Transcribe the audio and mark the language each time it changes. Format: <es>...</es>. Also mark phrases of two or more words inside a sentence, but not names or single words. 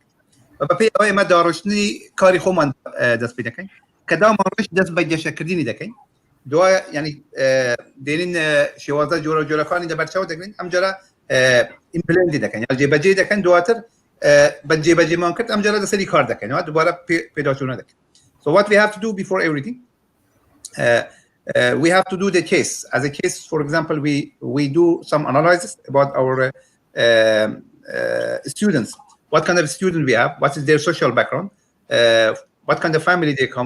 <ckb>بەپێی ئەوە ئێمە داڕشتنی کاری خۆمان دەست پێ دەکەین کە داوامان ڕشت دەست بە گەشەکردنی دەکەین. دوای یعنی دێنین شێوازە جۆرە جۆرەکانی لەبەرچاو دەگرین، ئەم جارە ئیمپلمنتی دەکەین یا جێبەجێ دەکەن، دواتر بە جێبەجێمان کرد ئەم جارە لەسەری کار دەکەینەوە، دووبارە پێداچوونە دەکەین.</ckb> <en>So what we have to do before everything, we have to do the case. As a case, for example, we do some analysis about our students. What kind of student we have? What is their social background? What kind of family they come?</en>